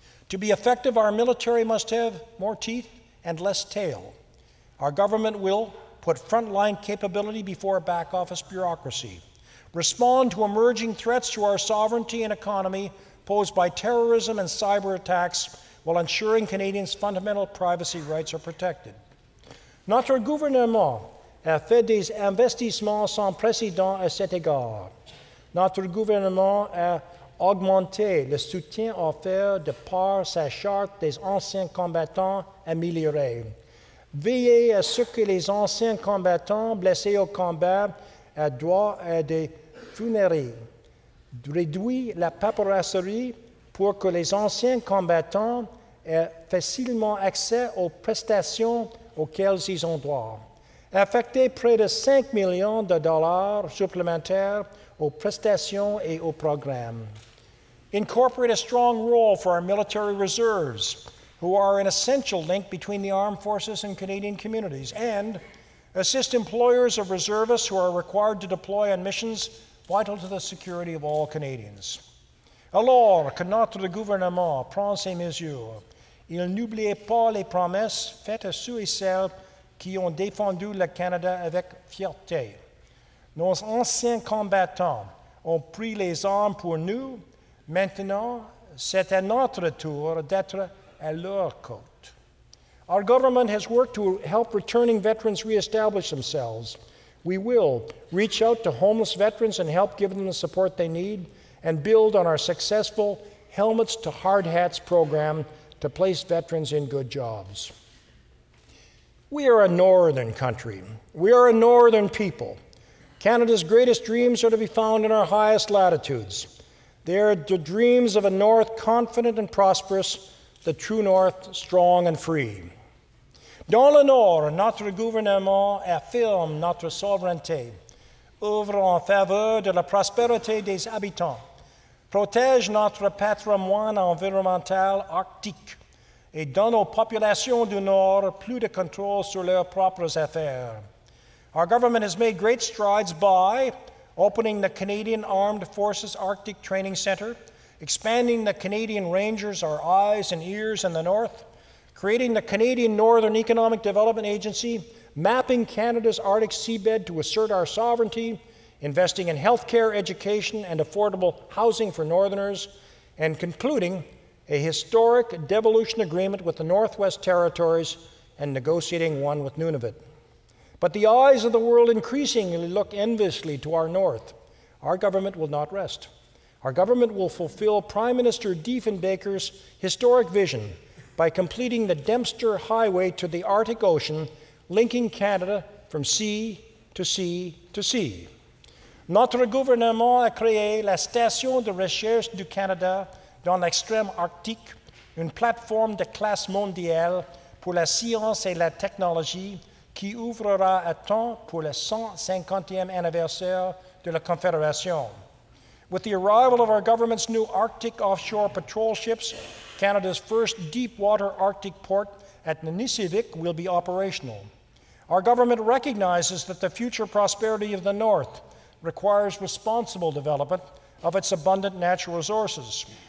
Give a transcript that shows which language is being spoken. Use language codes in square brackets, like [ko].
[en] To be effective, our military must have more teeth and less tail. Our government will put frontline capability before back office bureaucracy, respond to emerging threats to our sovereignty and economy posed by terrorism and cyber attacks while ensuring Canadians' fundamental privacy rights are protected. [fr] Notre gouvernement a fait des investissements sans précédent à cet égard. notre gouvernement a augmenté le soutien offert de par sa charte des anciens combattants améliorée. Veillez à ce que les anciens combattants blessés au combat aient droit à des funérailles. Réduit la paperasserie pour que les anciens combattants aient facilement accès aux prestations auxquelles ils ont droit. Affectez près de 5 millions de dollars supplémentaires aux prestations et aux programmes. [en] Incorporate a strong role for our military reserves, who are an essential link between the armed forces and Canadian communities, and assist employers of reservists who are required to deploy on missions vital to the security of all Canadians. [fr] Alors que notre gouvernement prend ces mesures, il n'oubliez pas les promesses faites à ceux et celles qui ont défendu le Canada avec fierté. Nos anciens combattants ont pris les armes pour nous. Maintenant, c'est à notre tour d'être à leur côte. [en] Our government has worked to help returning veterans reestablish themselves. We will reach out to homeless veterans and help give them the support they need, and build on our successful Helmets to Hard Hats program to place veterans in good jobs. We are a northern country. We are a northern people. Canada's greatest dreams are to be found in our highest latitudes. They are the dreams of a north confident and prosperous, the true north strong and free. [fr] Dans le nord, notre gouvernement affirme notre souveraineté, œuvre en faveur de la prospérité des habitants, protège notre patrimoine environnemental arctique et donne aux populations du Nord plus de contrôle sur leurs propres affaires. [en] Our government has made great strides by opening the Canadian Armed Forces Arctic Training Centre, expanding the Canadian Rangers, our eyes and ears in the North, creating the Canadian Northern Economic Development Agency, mapping Canada's Arctic seabed to assert our sovereignty, investing in healthcare, education, and affordable housing for Northerners, and concluding a historic devolution agreement with the Northwest Territories and negotiating one with Nunavut. But the eyes of the world increasingly look enviously to our north. Our government will not rest. Our government will fulfill Prime Minister Diefenbaker's historic vision by completing the Dempster Highway to the Arctic Ocean, linking Canada from sea to sea to sea. [fr] Notre gouvernement a créé la Station de recherche du Canada dans l'extrême arctique, une plateforme de classe mondiale pour la science et la technologie qui ouvrira à temps pour le 150e anniversaire de la Confédération. [en] With the arrival of our government's new Arctic offshore patrol ships, Canada's first deep-water Arctic port at Nanisivik will be operational. Our government recognizes that the future prosperity of the North requires responsible development of its abundant natural resources.